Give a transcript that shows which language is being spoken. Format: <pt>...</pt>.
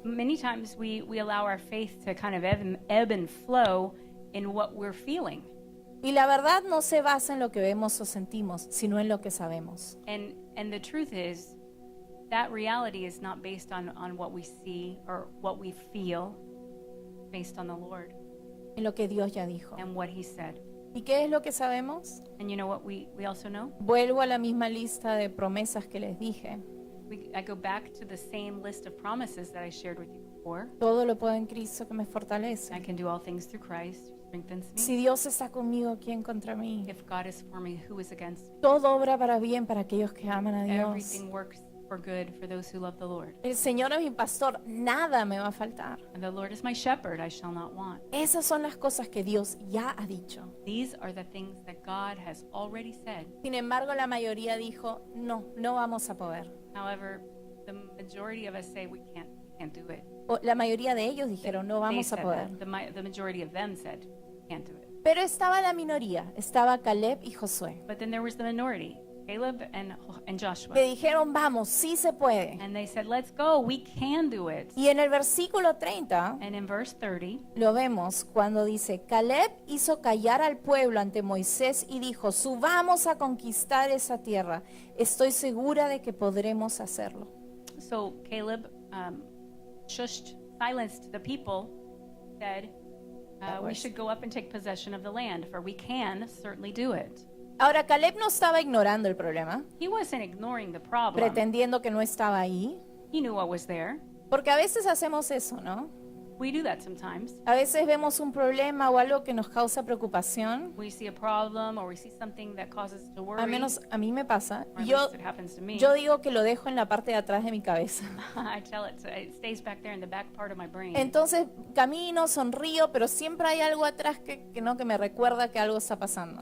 <en>Many times we allow our faith to kind of ebb and flow in what we're feeling.</en> <es>Y la verdad no se basa en lo que vemos o sentimos, sino en lo que sabemos.</es> <en>And the truth is, that reality is not based on what we see or what we feel, based on the Lord</en> <es>En lo que Dios ya dijo.</es> <en>and what He said.</en> <es>¿Y qué es lo que sabemos?</es> <en>And you know what we also know?</en> <es>Vuelvo a la misma lista de promesas que les dije.</es> <en>I go back to the same list of promises that I shared with you before.</en> <es>Todo lo puedo en Cristo que me fortalece.</es> <en>I can do all things through Christ who strengthens me.</en> <es>Si Dios está conmigo, ¿quién contra mí?</es> <en>If God is for me, who is against me?</en> <es>Todo obra para bien para aquellos que aman a Dios.</es> <en>Everything works for good for those who love the Lord.</en> <es>El Señor es mi pastor, nada me va a faltar.</es> <en>And the Lord is my shepherd, I shall not want.</en> <es>Esas son las cosas que Dios ya ha dicho.</es> <en>These are the things that God has already said.</en> <es>Sin embargo, la mayoría dijo, no, no vamos a poder.</es> <en>However, the majority of us say we can't do it.</en> <es>O la mayoría de ellos dijeron, no</es> <en>They</en> <es>vamos a</es> <en>said</en> <es>poder.</es> <en>that. The majority of them said we can't do it.</en> <es>Pero estaba la minoría, estaba Caleb y Josué,</es> <en>But then there was the minority, Caleb and Joshua.</en> <es>que dijeron, vamos, sí se puede.</es> <en>And they said, let's go, we can do it.</en> <es>Y en el versículo 30</es> <en>And in verse 30,</en> <es>lo vemos cuando dice, Caleb hizo callar al pueblo ante Moisés y dijo, subamos a conquistar esa tierra. Estoy segura de que podremos hacerlo.</es> <en>so Caleb silenced the people, said, we should go up and take possession of the land, for we can certainly do it.</en> <es>Ahora, Caleb no estaba ignorando el problema,</es> <en>He wasn't ignoring the problem.</en> <es>pretendiendo que no estaba ahí,</es> <en>He knew what was there.</en> <es>porque a veces hacemos eso, ¿no?</es> <en>We do that sometimes.</en> <es>A veces vemos un problema o algo que nos causa preocupación,</es> <en>We see a problem or we see something that causes us to worry.</en> <es>al menos a mí me pasa,</es> <en>Or at</en> <es>yo,</es> <en>least it happens to me.</en> <es>yo digo que lo dejo en la parte de atrás de mi cabeza.</es> <en>I tell it, it stays back there in the back part of my brain.</en> <es>Entonces camino, sonrío, pero siempre hay algo atrás que me recuerda que algo está pasando.</es>